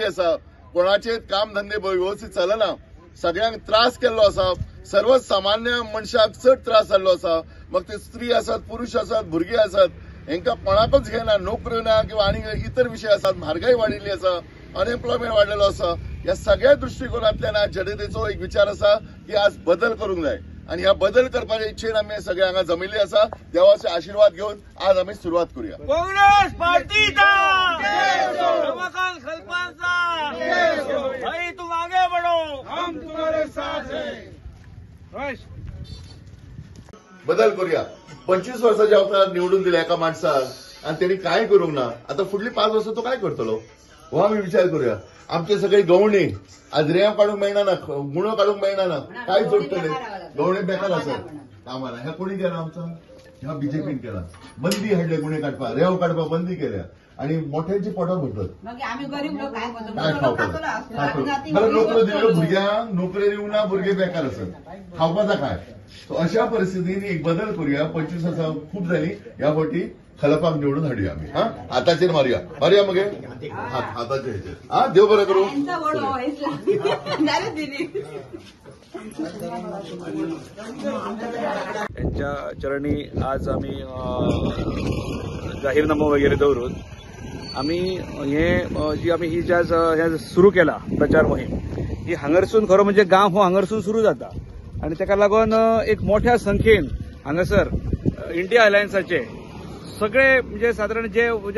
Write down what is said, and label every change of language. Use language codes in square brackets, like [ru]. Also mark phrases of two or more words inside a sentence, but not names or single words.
[kok] आसा कोणाचे काम धंदे व्यवस्थित चलना सगळ्यांक त्रास केल्लो आसा सर्वसामान्य मनशाक चड त्रास जाल्लो आसा मग ते स्त्री आसात पुरुष आसात भुरगे आसात हेंका कोणाकच घेना नोकऱ्यो ना किंवा आनी इतर विषय आसात म्हारगाई वाडिल्ली आसा अनएम्प्लॉयमेंट वाडलेलो आसा ह्या सगळ्या दृष्टिकोनांतल्यान आज जनतेचो एक विचार आसा की आज बदल करूंक जाय आणि ह्या बदल करपाच्या इच्छेन आमी सगळे हांगा जमिल्ले आसा देवाचे आशीर्वाद घेऊन आज आम्ही सुरुवात करूया काँग्रेस पार्टीचा रमाकांत खलपांचा [hi] भाई तुम आगे बढ़ो हम तुम्हारे साथ हैं [kok] बदल करूया 25 वर्षाच्या अवतारात निवडून दिल्या एका माणसाक आणि त्यांनी काय करूंक ना आता फुडली 5 वर्ष तो काय करतलो हो आम्ही विचार करूया आमचे सगळे गवणे आज रेंव काढूंक मेळना ना गुणो काढूंक मेळना ना काय जोडटले गवणे बेकार असत कामाला ह्या कोणी केला आमचा ह्या बीजेपीन केला बंदी हाडले गुन्हे काढपा रेंव काढपा बंदी केल्या आणि मोठ्यांची पोटां भरतात काय खावपाक बरं नोकऱ्यो दिल्यो भुरग्यांक नोकऱ्यो दिवंक ना भुरगे बेकार असत खावपाचा काय सो अशा परिस्थितीन एक बदल करूया 25 वर्सां खूप झाली या फावटी खलपाक निवडून हाडूया आम्ही हाताचेर मारूया मगे हाताचे ह्याचेर देव बरं करू त्यांच्या चरणी आज आम्ही जाहीरनामा वगैरे दवरून आम्ही ही आज सुरू केला प्रचार मोहीम ही हांगरसून खरो म्हणजे गांव हो हांगरसून सुरू जाता आणि ताका लागून एक मोठ्या संख्येन हांगासर इंडिया अलायन्साचे सगळे म्हणजे साधारण जे म्हणजे